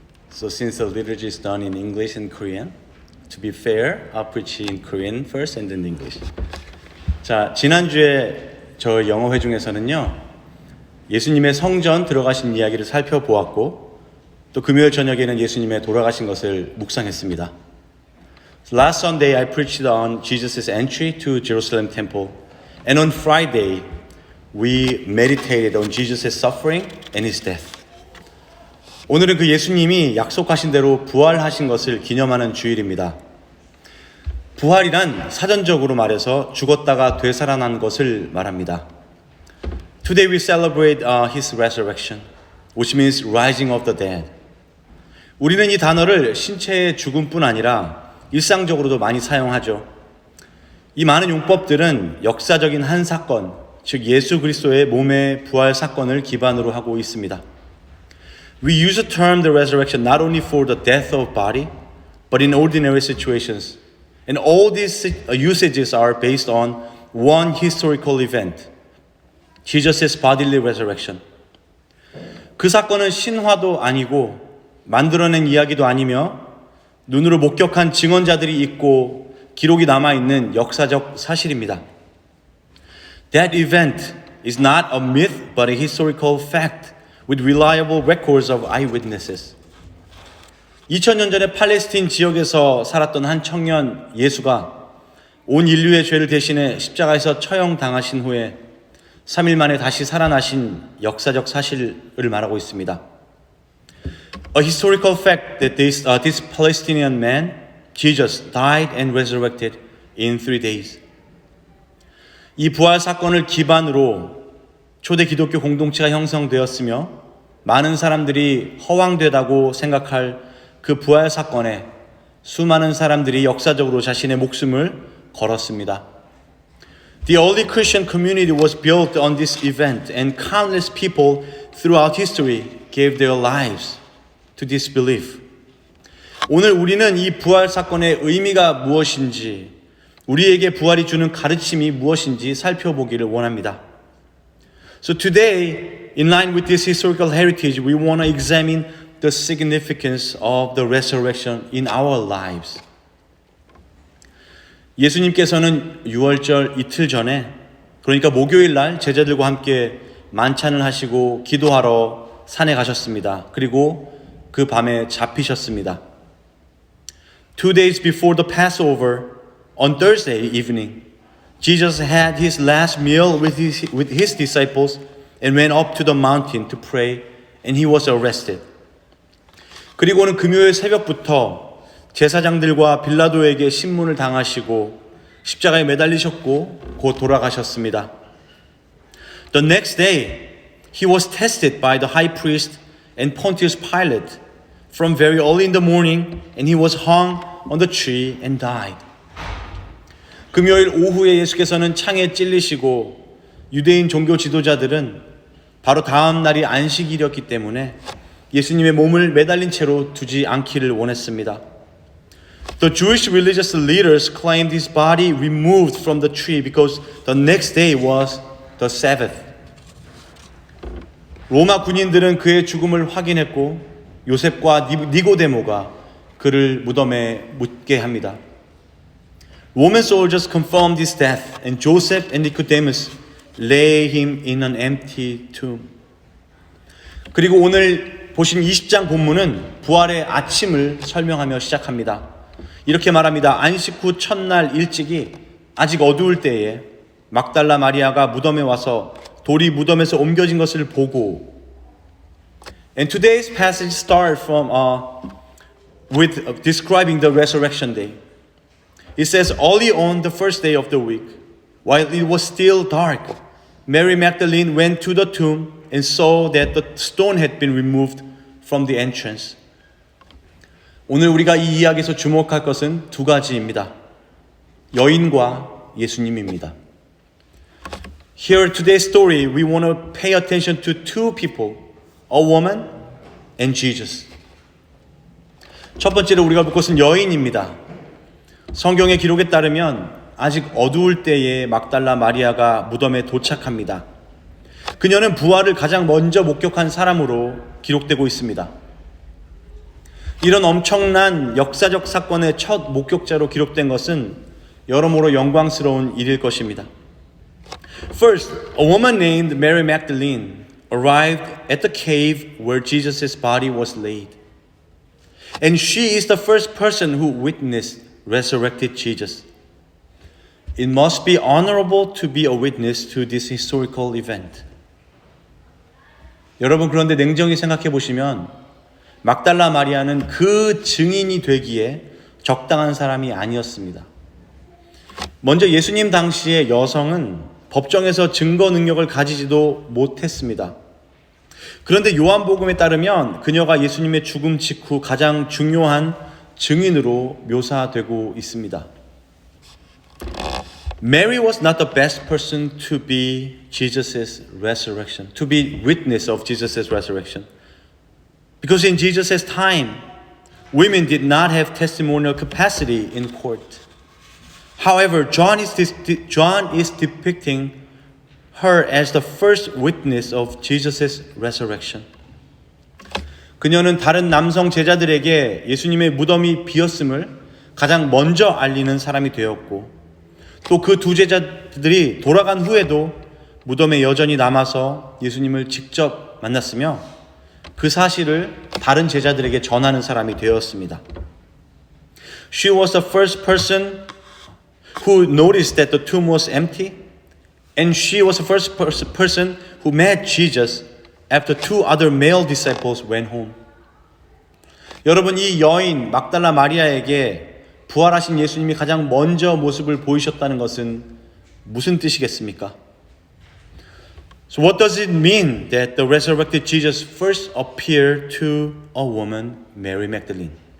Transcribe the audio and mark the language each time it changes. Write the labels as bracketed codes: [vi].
[en] So since the liturgy is done in English and Korean, to be fair, I'll preach in Korean first and then English. [ko] 자, 지난주에 저 영어회 중에서는요, 예수님의 성전 들어가신 이야기를 살펴보았고, 또 금요일 저녁에는 예수님의 돌아가신 것을 묵상했습니다. [en] Last Sunday I preached on Jesus' entry to Jerusalem temple, and on Friday we meditated on Jesus' suffering and his death. [ko] 오늘은 그 예수님이 약속하신 대로 부활하신 것을 기념하는 주일입니다. 부활이란 사전적으로 말해서 죽었다가 되살아난 것을 말합니다. [en] Today we celebrate his resurrection, which means rising of the dead. [ko] 우리는 이 단어를 신체의 죽음뿐 아니라 일상적으로도 많이 사용하죠. 이 많은 용법들은 역사적인 한 사건, 즉 예수 그리스도의 몸의 부활 사건을 기반으로 하고 있습니다. [en] We use the term the resurrection not only for the death of body, but in ordinary situations. And all these usages are based on one historical event, Jesus' bodily resurrection. [ko] 그 사건은 신화도 아니고 만들어낸 이야기도 아니며 눈으로 목격한 증언자들이 있고 기록이 남아있는 역사적 사실입니다. [en] That event is not a myth but a historical fact with reliable records of eyewitnesses. [ko] 2000년 전에 팔레스틴 지역에서 살았던 한 청년 예수가 온 인류의 죄를 대신해 십자가에서 처형당하신 후에 3일 만에 다시 살아나신 역사적 사실을 말하고 있습니다. [en] A historical fact that this Palestinian man, Jesus, died and resurrected in 3 days. [ko] 이 부활 사건을 기반으로 초대 기독교 공동체가 형성되었으며 많은 사람들이 허황되다고 생각할 그 부활 사건에 수많은 사람들이 역사적으로 자신의 목숨을 걸었습니다. [en] The early Christian community was built on this event and countless people throughout history gave their lives to this belief. [ko] 오늘 우리는 이 부활 사건의 의미가 무엇인지, 우리에게 부활이 주는 가르침이 무엇인지 살펴보기를 원합니다. [en] So today, in line with this historical heritage, we want to examine the significance of the resurrection in our lives. [ko] 예수님께서는 유월절 이틀 전에, 그러니까 목요일 날 제자들과 함께 만찬을 하시고 기도하러 산에 가셨습니다. 그리고 그 밤에 잡히셨습니다. [en] 2 days before the Passover, on Thursday evening, Jesus had his last meal with his disciples and went up to the mountain to pray, and he was arrested. [ko] 그리고는 금요일 새벽부터 제사장들과 빌라도에게 신문을 당하시고 십자가에 매달리셨고 곧 돌아가셨습니다. [en] The next day, he was tested by the high priest and Pontius Pilate from very early in the morning, and he was hung on the tree and died. [ko] 금요일 오후에 예수께서는 창에 찔리시고 유대인 종교 지도자들은 바로 다음 날이 안식일이었기 때문에 예수님의 몸을 매달린 채로 두지 않기를 원했습니다. [en] The Jewish religious leaders claimed his body removed from the tree because the next day was the Sabbath. [ko] 로마 군인들은 그의 죽음을 확인했고 요셉과 니고데모가 그를 무덤에 묻게 합니다. [en] Roman soldiers confirmed his death, and Joseph and Nicodemus lay him in an empty tomb. [ko] 그리고 오늘 보신 20장 본문은 부활의 아침을 설명하며 시작합니다. 이렇게 말합니다. 안식 후 첫날 일찍이 아직 어두울 때에 막달라 마리아가 무덤에 와서 돌이 무덤에서 옮겨진 것을 보고. [en] And today's passage starts with describing the resurrection day. It says, early on the first day of the week, while it was still dark, Mary Magdalene went to the tomb and saw that the stone had been removed from the entrance. [ko] 오늘 우리가 이 이야기에서 주목할 것은 두 가지입니다. 여인과 예수님입니다. [en] Here today's story, we want to pay attention to two people, a woman and Jesus. [ko] 첫 번째로 우리가 볼 것은 여인입니다. 성경의 기록에 따르면 아직 어두울 때에 막달라 마리아가 무덤에 도착합니다. 그녀는 부활을 가장 먼저 목격한 사람으로 기록되고 있습니다. 이런 엄청난 역사적 사건의 첫 목격자로 기록된 것은 여러모로 영광스러운 일일 것입니다. [en] First, a woman named Mary Magdalene arrived at the cave where Jesus' body was laid. And she is the first person who witnessed resurrected Jesus. It must be honorable to be a witness to this historical event. [ko] 여러분, 그런데 냉정히 생각해 보시면 막달라 마리아는 그 증인이 되기에 적당한 사람이 아니었습니다. 먼저 예수님 당시의 여성은 법정에서 증거 능력을 가지지도 못했습니다. 그런데 요한복음에 따르면 그녀가 예수님의 죽음 직후 가장 중요한 증인으로 묘사되고 있습니다. [en] Mary was not the best person to be Jesus' resurrection, to be witness of Jesus' resurrection. Because in Jesus' time, women did not have testimonial capacity in court. However, John is depicting her as the first witness of Jesus' resurrection. [ko] 그녀는 다른 남성 제자들에게 예수님의 무덤이 비었음을 가장 먼저 알리는 사람이 되었고, 또 그 두 제자들이 돌아간 후에도 무덤에 여전히 남아서 예수님을 직접 만났으며 그 사실을 다른 제자들에게 전하는 사람이 되었습니다. [en] She was the first person who noticed that the tomb was empty, and she was the first person who met Jesus after two other male disciples went home. [ko] 여러분, 이 여인 막달라 마리아에게 부활하신 예수님이 가장 먼저 모습을 보이셨다는 것은 무슨 뜻이겠습니까? [en] So what does it mean that the resurrected Jesus first appeared to a woman, Mary Magdalene?